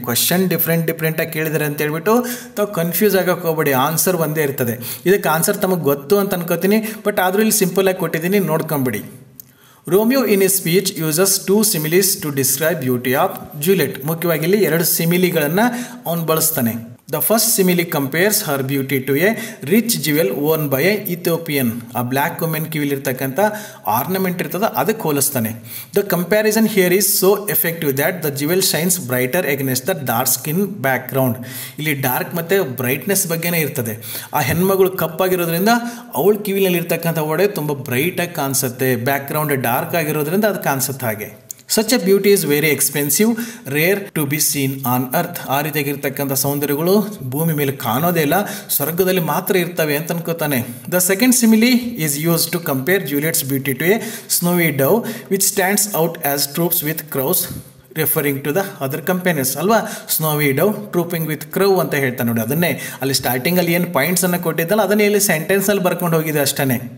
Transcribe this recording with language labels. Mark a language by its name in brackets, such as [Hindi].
[Kannada] Question ಡಿಫ್ರೆಂಟಾಗಿ ಕೇಳಿದರೆ ಅಂತ ಹೇಳ್ಬಿಟ್ಟು ತಾವು ಕನ್ಫ್ಯೂಸ್ ಆಗೋಕೆ ಹೋಗ್ಬೇಡಿ, ಆನ್ಸರ್ ಒಂದೇ ಇರ್ತದೆ. ಇದಕ್ಕೆ ಆನ್ಸರ್ ತಮಗೆ ಗೊತ್ತು ಅಂತ ಅನ್ಕೋತೀನಿ, ಬಟ್ ಆದರೂ ಇಲ್ಲಿ ಸಿಂಪಲ್ ಆಗಿ ಕೊಟ್ಟಿದ್ದೀನಿ, ನೋಡ್ಕೊಂಬಿಡಿ. [English] Romeo in his speech uses 2 similes to describe beauty of Juliet. [Kannada] ಮುಖ್ಯವಾಗಿ ಇಲ್ಲಿ 2 ಸಿಮಿಲಿಗಳನ್ನು ಅವನು ಬಳಸ್ತಾನೆ. [English] The first simile compares her beauty to a rich jewel worn by a Ethiopian. [Kannada] ಆ ಬ್ಲ್ಯಾಕ್ ವುಮೆನ್ ಕಿವಿಲಿರ್ತಕ್ಕಂಥ ಆರ್ನಮೆಂಟ್ ಇರ್ತದೆ ಅದಕ್ಕೆ ಹೋಲಿಸ್ತಾನೆ. [English] The comparison here is so effective that the jewel shines brighter against the dark skin background. [Kannada] ಇಲ್ಲಿ dark ಮತ್ತು brightness ಬಗ್ಗೆನೇ ಇರ್ತದೆ. ಆ ಹೆಣ್ಮಗಳು ಕಪ್ಪಾಗಿರೋದ್ರಿಂದ ಅವಳ ಕಿವಿನಲ್ಲಿರ್ತಕ್ಕಂಥ ಒಡೆ ತುಂಬ ಬ್ರೈಟಾಗಿ ಕಾಣಿಸುತ್ತೆ, ಬ್ಯಾಕ್ ಗ್ರೌಂಡ್ ಡಾರ್ಕ್ ಆಗಿರೋದ್ರಿಂದ ಅದು ಕಾಣಿಸುತ್ತೆ ಹಾಗೆ. [English] Such a beauty is very expensive, rare to be seen on earth. [Kannada] ಆ ರೀತಿಯಾಗಿರ್ತಕ್ಕಂಥ ಸೌಂದರ್ಯಗಳು ಭೂಮಿ ಮೇಲೆ ಕಾಣೋದೇ ಇಲ್ಲ, ಸ್ವರ್ಗದಲ್ಲಿ ಮಾತ್ರ ಇರ್ತವೆ ಅಂತ ಅನ್ಕೋತಾನೆ. [English] The second simile is use to compare Juliet's beauty to a snowy dove which stands out as troops with crows, referring to the other companions ಅಲ್ವಾ. Snowy dove trooping with crow [Kannada] ಅಂತ ಹೇಳ್ತಾನೆ ನೋಡಿ. ಅದನ್ನೇ ಅಲ್ಲಿ ಸ್ಟಾರ್ಟಿಂಗಲ್ಲಿ ಏನು ಪಾಯಿಂಟ್ಸನ್ನು ಕೊಟ್ಟಿದ್ದಲ್ಲ ಅದನ್ನೇ ಇಲ್ಲಿ ಸೆಂಟೆನ್ಸಲ್ಲಿ ಬರ್ಕೊಂಡು ಹೋಗಿದೆ ಅಷ್ಟೇ.